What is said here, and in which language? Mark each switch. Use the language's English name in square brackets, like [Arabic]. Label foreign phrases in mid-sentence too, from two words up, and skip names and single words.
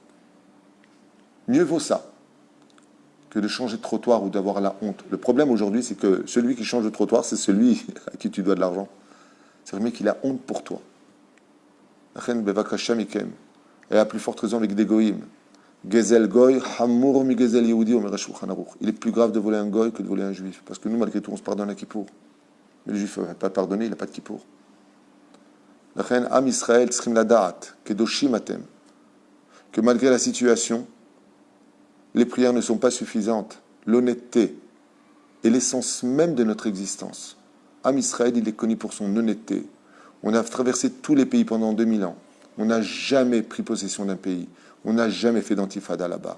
[French] Mieux vaut ça que de changer de trottoir ou d'avoir la honte. Le problème aujourd'hui, c'est que celui qui change de trottoir, c'est celui à qui tu dois de l'argent. C'est vraiment qu'il a honte pour toi. Et à plus forte raison avec des goïms. [Hebrew] גזל גוי חמור מגזל יהודי אומר שולחן ערוך. [French] Il est plus grave de voler un goy que de voler un juif. Parce que nous, malgré tout, on se pardonne à Kippour. Mais le juif n'a pas pardonné, il n'a pas de Kippour. [Hebrew] עם ישראל צריכים לדעת קדושים אתם. [French] Que malgré la situation, les prières ne sont pas suffisantes. L'honnêteté est l'essence même de notre existence. Am Israël, il est connu pour son honnêteté. On a traversé tous les pays pendant 2000 ans. On n'a jamais pris possession d'un pays. On n'a jamais fait d'antifada là-bas.